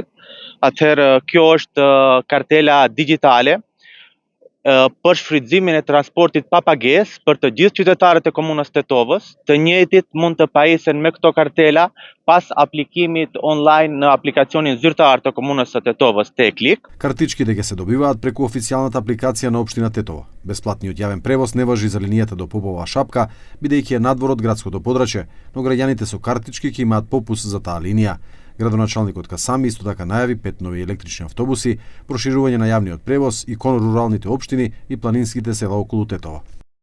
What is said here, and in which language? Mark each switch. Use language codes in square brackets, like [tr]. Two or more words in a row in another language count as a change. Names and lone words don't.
[sq] Atëherë, kjo është kartela digjitale për shfrytëzimin e transportit pa pagesë për të gjithë qytetarët e komunës Tetovës. Të njëjtit mund të pajisen me këto kartela pas aplikimit online në aplikacionin zyrtar të komunës së Tetovës Teklik. [mk] Картичките ќе се добиваат преку официјалната апликација на општина Тетово. Бесплатниот јавен превоз не важи за линијата до Попова Шапка, бидејќи е надвор од градското подрачје, но граѓаните со картички ќе имаат попуст за таа линија. Градоначалникот Касами исто така најави 5 нови електрични автобуси, проширување на јавниот превоз и кон руралните општини и планинските села околу Тетово.